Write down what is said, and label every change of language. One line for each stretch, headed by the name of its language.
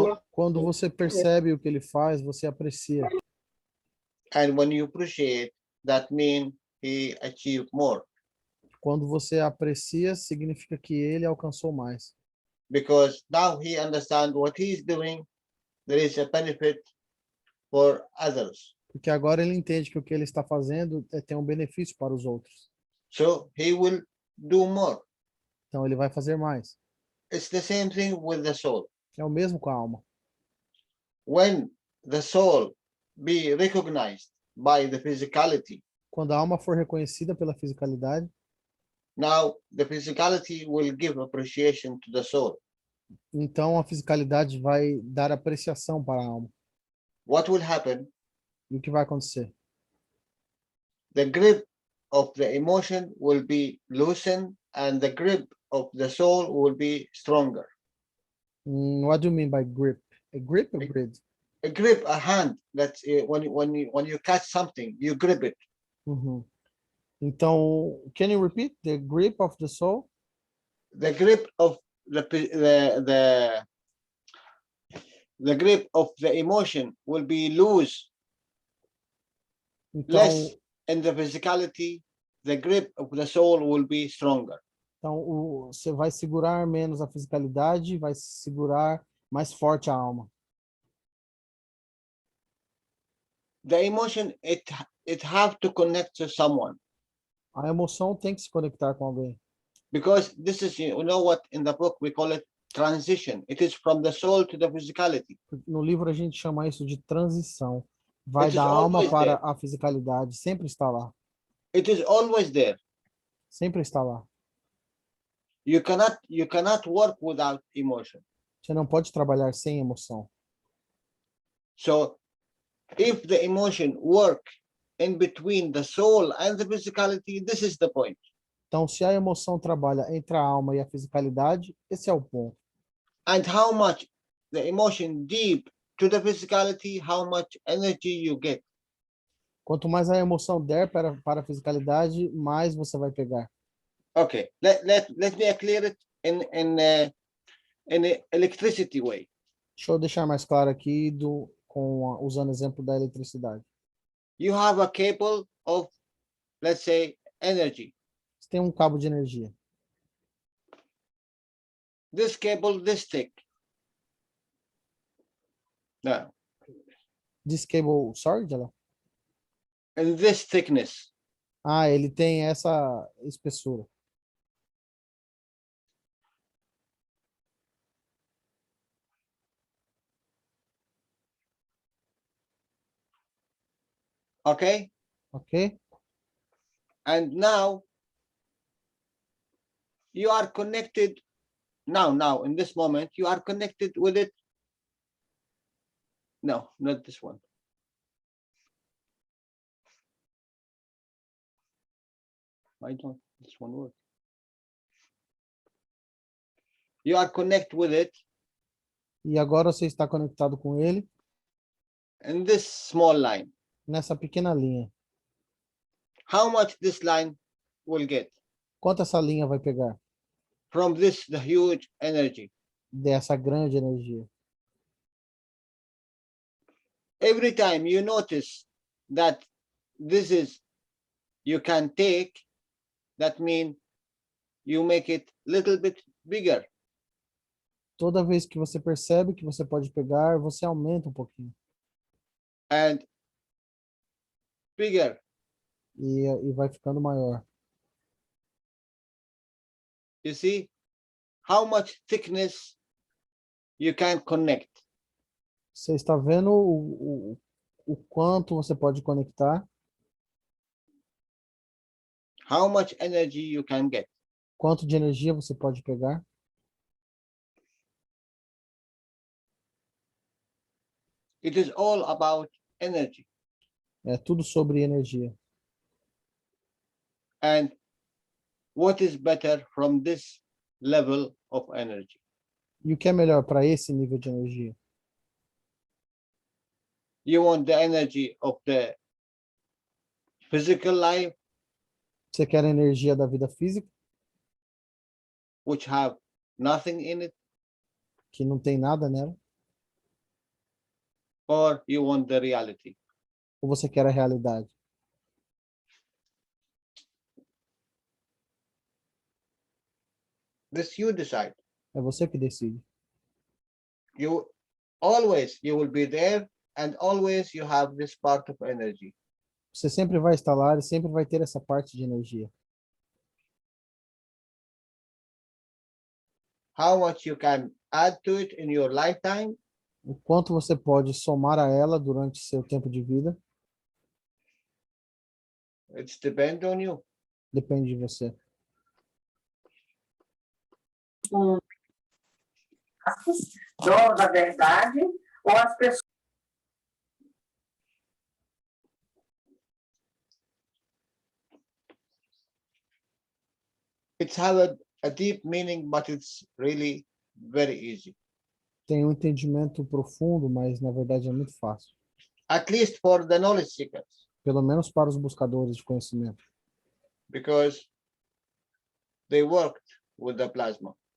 Portuguese: Quando você percebe o que ele faz, você aprecia.
English: And when you appreciate, that means he achieved more.
Portuguese: Quando você aprecia, significa que ele alcançou mais.
English: Because now he understands what he is doing, there is a benefit for others.
Portuguese: Porque agora ele entende que o que ele está fazendo tem um benefício para os outros.
English: So he will do more.
Portuguese: Então ele vai fazer mais.
English: It's the same thing with the soul.
Portuguese: É o mesmo com a alma.
English: When the soul be recognized by the physicality,
Portuguese: Quando a alma for reconhecida pela fisicalidade,
English: now the physicality will give appreciation to the soul.
Portuguese: então a fisicalidade vai dar apreciação para a alma.
English: What will happen?
Portuguese: E o que vai acontecer?
English: The grip of the emotion will be loosened and the grip of the soul will be stronger. What do you mean by grip? A grip or grid? A grip, a hand, that's when you catch something, you grip it.
Portuguese: Uhum. Então,
English: can you repeat the grip of the soul? The grip of the grip of the emotion will be loose,
Portuguese: Então,
English: less, and the physicality, the grip of the soul will be stronger.
Portuguese: então você vai segurar menos a fisicalidade, vai segurar mais forte a alma.
English: The emotion, it have to connect to someone,
Portuguese: A emoção tem que se conectar com alguém.
English: because this is, you know what, in the book we call it transition. It is from the soul to the physicality.
Portuguese: No livro a gente chama isso de transição. Vai
English: It is
Portuguese: da alma
English: always
Portuguese: para
English: there.
Portuguese: a fisicalidade. Sempre está lá.
English: It is always there.
Portuguese: Sempre está lá.
English: You cannot work without emotion.
Portuguese: Você não pode trabalhar sem emoção.
English: So if the emotion work in between the soul and the physicality, this is the point.
Portuguese: Então, se a emoção trabalha entre a alma e a fisicalidade, esse é o ponto.
English: And how much the emotion deep to the physicality, how much energy you get.
Portuguese: Quanto mais a emoção der para a fisicalidade, mais você vai pegar.
English: Okay, let me clear it in a electricity way.
Portuguese: Deixa eu deixar mais claro aqui usando o exemplo da eletricidade.
English: You have a cable of, let's say, energy.
Portuguese: Você tem um cabo de energia.
English: this cable this thick. No, This cable, sorry, Jalal? in this thickness.
Portuguese: Ah, ele tem essa espessura.
English: Okay, Ok? and now you are connected. Now, in this moment, you are connected with it. No, not this one. Why don't this one work? You are connected with it
Portuguese: E agora você está conectado com ele
English: in this small line.
Portuguese: nessa pequena linha.
English: How much this line will get
Portuguese: Quanto essa linha vai pegar
English: from this, the huge energy?
Portuguese: dessa grande energia?
English: Every time you notice that this is, you can take, that means you make it little bit bigger.
Portuguese: Toda vez que você percebe que você pode pegar, você aumenta um pouquinho.
English: And bigger.
Portuguese: E vai ficando maior.
English: You see how much thickness you can connect.
Portuguese: Você está vendo o quanto você pode conectar,
English: How much energy you can get.
Portuguese: quanto de energia você pode pegar.
English: It is all about energy.
Portuguese: É tudo sobre energia.
English: And what is better from this level of energy?
Portuguese: E o que é melhor para esse nível de energia?
English: You want the energy of the physical life,
Portuguese: Você quer a energia da vida física,
English: which have nothing in it,
Portuguese: que não tem nada nela,
English: or you want the reality?
Portuguese: ou você quer a realidade?
English: This you decide.
Portuguese: É você que decide.
English: You will be there, and always you have this part of energy.
Portuguese: Você sempre vai estar lá e sempre vai ter essa parte de energia.
English: How much you can add to it in your lifetime,
Portuguese: O quanto você pode somar a ela durante seu tempo de vida,
English: it's depend on you.
Portuguese: depende de você. Dono da verdade, ou as pessoas.
English: It's have a deep meaning, but it's really very easy.
Portuguese: Tem um entendimento profundo, mas na verdade é muito fácil.
English: At least for the knowledge seekers,
Portuguese: Pelo menos para os buscadores de conhecimento.
English: because they worked with the plasma